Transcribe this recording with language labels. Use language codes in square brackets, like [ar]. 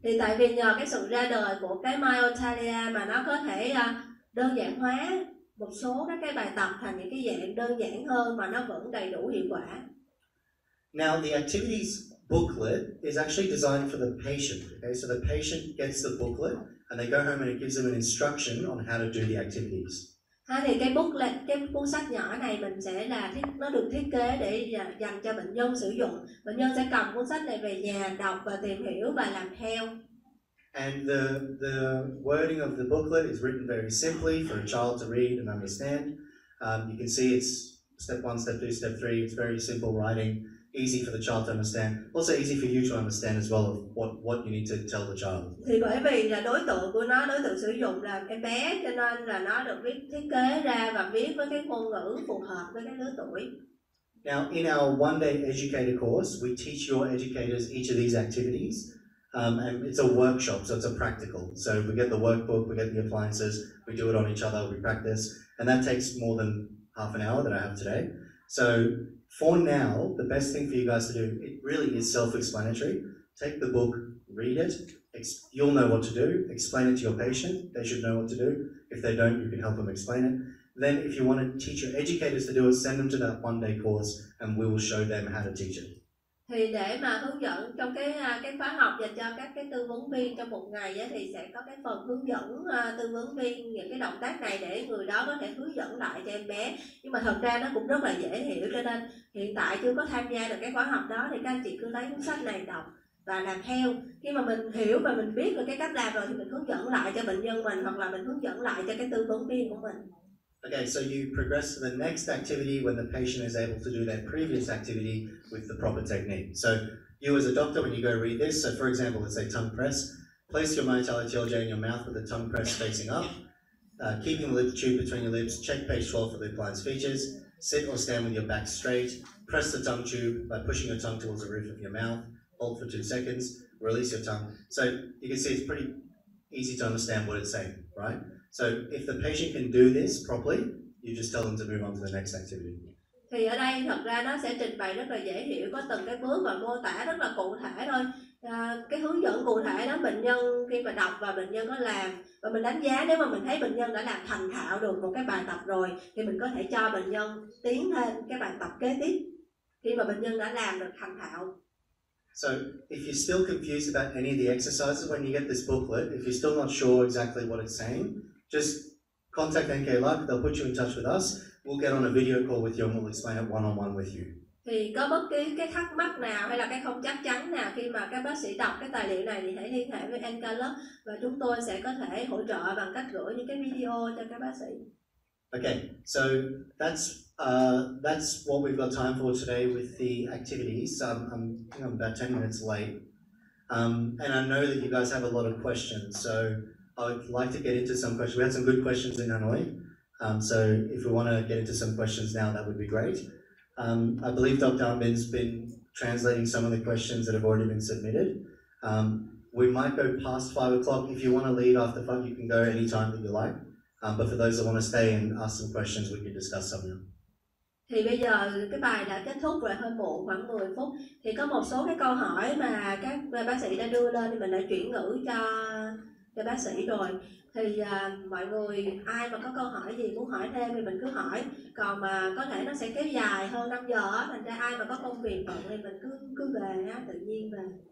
[vi] Thì tại vì nhờ cái sự ra đời của cái Myobrace mà nó có thể đơn giản hóa một số các cái bài tập thành những cái dạng đơn giản hơn mà nó vẫn đầy đủ hiệu quả. [en] Now the activities booklet is actually designed for the patient. Okay, so the patient gets the booklet and they go home and it gives them an instruction on how to do the activities. [vi] Thì cái [en] booklet, [vi] cái cuốn sách nhỏ này mình sẽ nó được thiết kế để dành cho bệnh nhân sử dụng. Bệnh nhân sẽ cầm cuốn sách này về nhà đọc và tìm hiểu và làm theo. [en] And the wording of the booklet is written very simply for a child to read and understand. You can see it's step 1, step 2, step 3. It's very simple writing, easy for the child to understand. Also easy for you to understand as well of what you need to tell the child. [vi] Thì bởi vì là đối tượng của nó, đối tượng sử dụng là cái bé, cho nên là nó được thiết kế ra và viết với cái ngôn ngữ phù hợp với cái lứa tuổi. [en] Now, in our one-day educator course, we teach your educators each of these activities, and it's a workshop, so it's a practical. So we get the workbook, we get the appliances, we do it on each other, we practice, and that takes more than half an hour that I have today. So for now, the best thing for you guys to do, it really is self-explanatory. Take the book, read it, you'll know what to do, explain it to your patient, they should know what to do. If they don't, you can help them explain it. Then if you want to teach your educators to do it, send them to that one-day course and we will show them how to teach it. [vi] Thì để mà hướng dẫn trong cái khóa học dành cho các cái tư vấn viên trong một ngày á, thì sẽ có cái phần hướng dẫn tư vấn viên những cái động tác này để người đó có thể hướng dẫn lại cho em bé. Nhưng mà thật ra nó cũng rất là dễ hiểu, cho nên hiện tại chưa có tham gia được cái khóa học đó thì các anh chị cứ lấy cuốn sách này đọc và làm theo. Khi mà mình hiểu và mình biết được cái cách làm rồi thì mình hướng dẫn lại cho bệnh nhân mình, hoặc là mình hướng dẫn lại cho cái tư vấn viên của mình. [en] Okay, so you progress to the next activity when the patient is able to do their previous activity with the proper technique. So you as a doctor, when you go read this, so for example, let's say tongue press, place your myobrace in your mouth with the tongue press facing up, keeping the lip tube between your lips, check page 12 for the appliance features, sit or stand with your back straight, press the tongue tube by pushing your tongue towards the roof of your mouth, hold for 2 seconds, release your tongue. So you can see it's pretty easy to understand what it's saying, right? So if the patient can do this properly, you just tell them to move on to the next activity. [vi] Thì ở đây thật ra nó sẽ trình bày rất là dễ hiểu, có từng cái bước và mô tả rất là cụ thể thôi. Cái hướng dẫn cụ thể đó bệnh nhân khi mà đọc và bệnh nhân có làm, và mình đánh giá nếu mà mình thấy bệnh nhân đã làm thành thạo được một cái bài tập rồi thì mình có thể cho bệnh nhân tiến thêm cái bài tập kế tiếp khi mà bệnh nhân đã làm được thành thạo. [en] So if you're still confused about any of the exercises when you get this booklet, if you're still not sure exactly what it's saying, just contact N.K.LUCK, they'll put you in touch with us. We'll get on a video call with you and we'll explain it one-on-one with you. [vi] Thì có bất kỳ cái thắc mắc nào hay là cái không chắc chắn nào khi mà các bác sĩ đọc cái tài liệu này thì hãy liên hệ với N.K.LUCK và chúng tôi sẽ có thể hỗ trợ bằng cách gửi những cái video cho các bác sĩ. [en] Okay, so that's what we've got time for today with the activities. I think I'm about 10 minutes late. And I know that you guys have a lot of questions, so I would like to get into some questions. We had some good questions in Hanoi, so if we want to get into some questions now, that would be great. I believe Dr. Armin's been translating some of the questions that have already been submitted. We might go past 5 o'clock. If you want to leave after 5, you can go any time that you like. But for those that want to stay and ask some questions, we can discuss some now. [vi] Thì bây giờ cái bài đã kết thúc rồi, hơi muộn khoảng 10 phút. Thì có một số cái câu hỏi mà các bác sĩ đã đưa lên thì mình đã chuyển ngữ cho bác sĩ rồi. Thì mọi người ai mà có câu hỏi gì muốn hỏi thêm thì mình cứ hỏi. Còn mà có thể nó sẽ kéo dài hơn 5 giờ á, thành ra ai mà có công việc bận thì mình cứ về á, tự nhiên về.